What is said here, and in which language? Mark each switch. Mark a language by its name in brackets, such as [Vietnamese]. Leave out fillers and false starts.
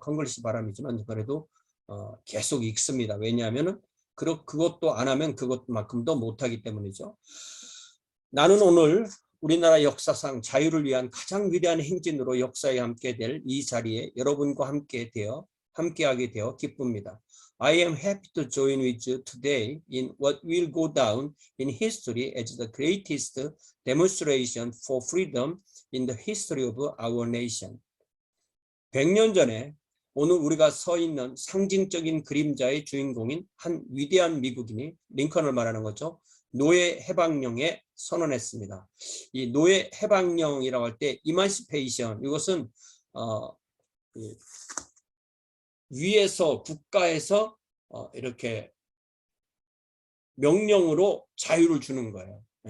[Korean] 콩글리시 바람이지만 그래도 계속 읽습니다. 왜냐하면은 그것도 안 하면 그것만큼도 못하기 때문이죠. 나는 오늘 우리나라 역사상 자유를 위한 가장 위대한 행진으로 역사에 함께 될 이 자리에 여러분과 함께하게 되어 기쁩니다. [English] I am happy to join with you today in what will go down in history as the greatest demonstration for freedom in the history of our nation. [Korean] 100년 전에 오늘 우리가 서 있는 상징적인 그림자의 주인공인 한 위대한 미국인이 링컨을 말하는 거죠. 노예 해방령에 선언했습니다. 이 노예 해방령이라고 할 때 이만시페이션 이것은 위에서 국가에서 이렇게 명령으로 자유를 주는 거예요.